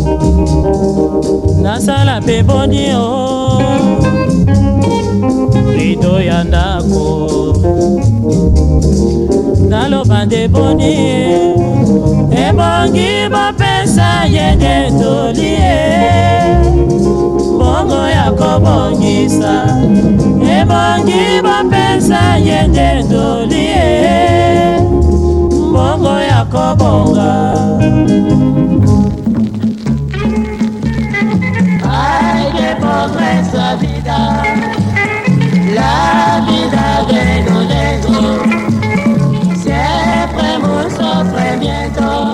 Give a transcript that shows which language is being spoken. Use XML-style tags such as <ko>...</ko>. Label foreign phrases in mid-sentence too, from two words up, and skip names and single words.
<ln>nasala pe boni o rido ya ndako naloba nde boni ebongi bapesa ye nde toli bongo ya kobongisa ebongi bapesa ye nde toli bongo ya kobonga.</ln> <es>Ay, qué pobre esa vida, la vida de los negros, siempre muy sufrimiento,</es>